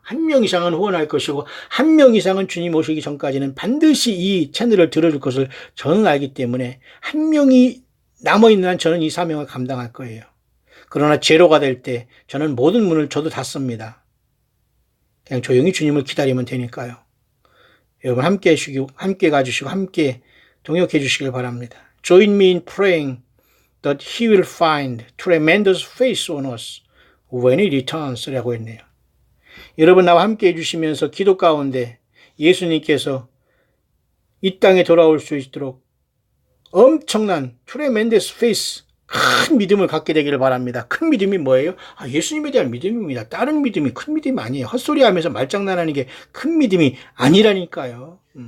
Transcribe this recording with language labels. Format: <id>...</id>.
<ko>한 명 이상은 후원할 것이고 한 명 이상은 주님 오시기 전까지는 반드시 이 채널을 들어줄 것을 저는 알기 때문에 한 명이 남아있는 한 저는 이 사명을 감당할 거예요. 그러나 제로가 될 때 저는 모든 문을 저도 닫습니다. 그냥 조용히 주님을 기다리면 되니까요. 여러분 함께 가주시고 함께 동역해 주시길 바랍니다.</ko> <en>Join me in praying that He will find tremendous faith on us when He returns</en> <ko>라고 했네요. 여러분 나와 함께 해주시면서 기도 가운데 예수님께서 이 땅에 돌아올 수 있도록 엄청난 tremendous faith, 큰 믿음을 갖게 되기를 바랍니다. 큰 믿음이 뭐예요? 예수님에 대한 믿음입니다. 다른 믿음이 큰 믿음이 아니에요. 헛소리하면서 말장난하는 게 큰 믿음이 아니라니까요.</ko>